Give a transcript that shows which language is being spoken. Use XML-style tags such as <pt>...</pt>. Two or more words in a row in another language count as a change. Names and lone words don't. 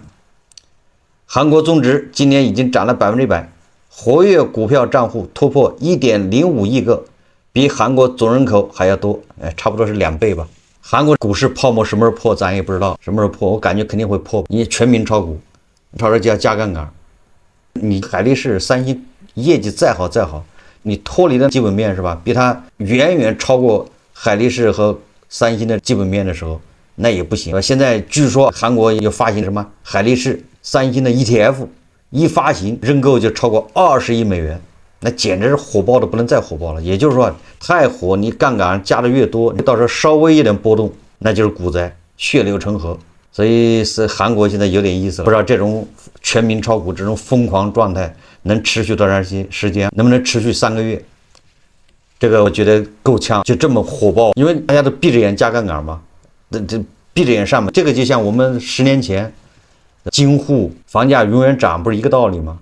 <zh>韓國綜指今年已經漲了100%，活躍股票賬戶突破 1.05 億個，比韓國總人口還要多，差不多是2倍吧。韓國股市泡沫什麼時候破咱也不知道，什麼時候破我感覺肯定會破。你全民炒股，炒着就要加槓桿，你海力士、三星業績再好，你脫離了基本面是吧？比它遠遠超過海力士和三星的基本面的時候，那也不行。現在據說韓國又發行什麼海力士、三星的 ETF， 一發行認購就超過20億美元，那簡直是火爆的不能再火爆了。也就是說，太火，你槓桿加的越多，你到时候稍微一點波动，那就是股災，血流成河。所以是韓国现在有點意思了，不知道这种全民炒股这种瘋狂狀態能持續多長時間，能不能持續3個月？這個我覺得夠嗆，就這麼火爆，因為大家都閉着眼加槓桿嘛，這閉着眼上嘛。這個就像我們10年前京滬房價永遠漲，不是一個道理嗎？</zh>